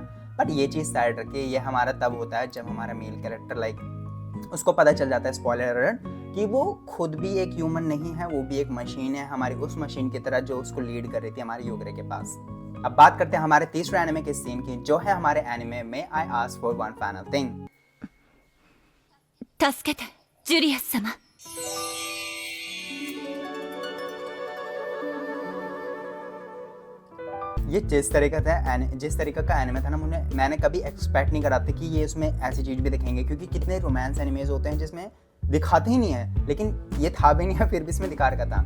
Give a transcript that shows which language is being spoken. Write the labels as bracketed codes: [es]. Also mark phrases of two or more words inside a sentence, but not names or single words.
[hi] बट ये चीज़ साइड रखिए, ये हमारा तब होता है जब हमारा [en] male character [hi] उसको पता चल जाता है, [en] spoiler alert, [hi] कि वो खुद भी एक ह्यूमन नहीं है, वो भी एक मशीन है, हमारी उस मशीन की तरह जो उसको लीड कर रही थी हमारे युगरे के पास। अब बात करते हैं हमारे तीसरे एनिमे के सीन की, जो है हमारे एनिमे में आई आस्क फॉर वन फाइनल थिंग। [ja] 助けてジュリアス様。 [hi] ये जिस तरीके का एनिमे था ना, मैंने कभी एक्सपेक्ट नहीं करा था कि ये उसमें ऐसी चीज़ भी दिखेंगे, क्योंकि कितने [en] romance animes [hi] होते हैं जिसमें दिखाते ही नहीं है, लेकिन ये था भी नहीं है फिर भी इसमें दिखा रखा था।